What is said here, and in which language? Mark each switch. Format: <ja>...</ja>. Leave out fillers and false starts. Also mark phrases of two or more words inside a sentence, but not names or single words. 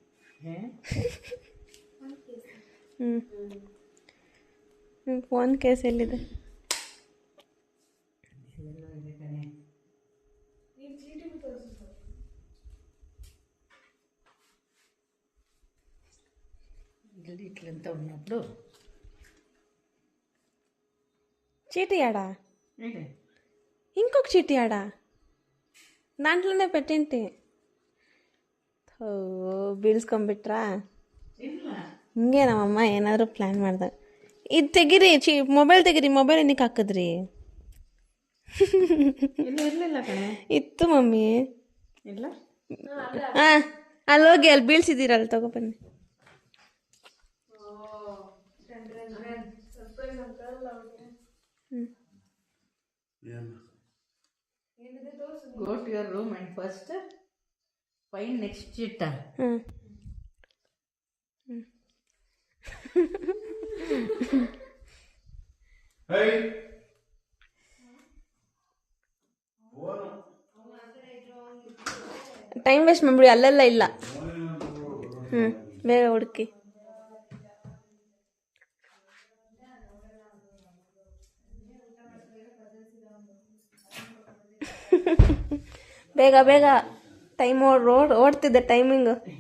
<kn>ನಿಮ್ಮ ಫೋನ್ ಕೇಸ್ ಎಲ್ಲಿದೆ? ಇಲ್ಲಿ ಇಟ್ಲಂತ ఉన్నప్పుడు</kn> <te>చీటీ ఆడా? ఏంటి ఇంకొక చీటీ ఆడా? దాంట్లోనే పెట్టింటి.</te> <kn>ఓ ಬೀಳ್ಸ್ಕೊಂಬಿಟ್ರಾ? ಹಿಂಗೆ ನಮ್ಮಮ್ಮ ಏನಾದರೂ ಪ್ಲ್ಯಾನ್ ಮಾಡ್ದೆ. ಇದು ತೆಗೀರಿ, ಮೊಬೈಲ್ ತೆಗೀರಿ. ಮೊಬೈಲ್ ಏನಕ್ಕೆ ಹಾಕಿದ್ರಿ? ಇರಲಿಲ್ಲ ಕಣೆ. ಇತ್ತು ಮಮ್ಮಿ. ಇಲ್ಲ. ಹಾಂ, ಅಲ್ಲಿ ಹೋಗಿ ಅಲ್ಲಿ ಬೀಳ್ಸಿದ್ದೀರಲ್ಲ, ತಗೊಬನ್ನಿ.</kn> <en>Go to your room and first find next sheet. Hey.</en> <kn>ಟೈಮ್ ವೇಸ್ಟ್ ಮಾಡ್ಬಿಡಿ, ಅಲ್ಲೆಲ್ಲ ಇಲ್ಲ. ಬೇಗ ಹುಡುಕಿ. ಬೇಗ ಬೇಗ, ಟೈಮ್ ಓಡ್ತಿದ್ದೆ ಟೈಮಿಂಗು.</kn>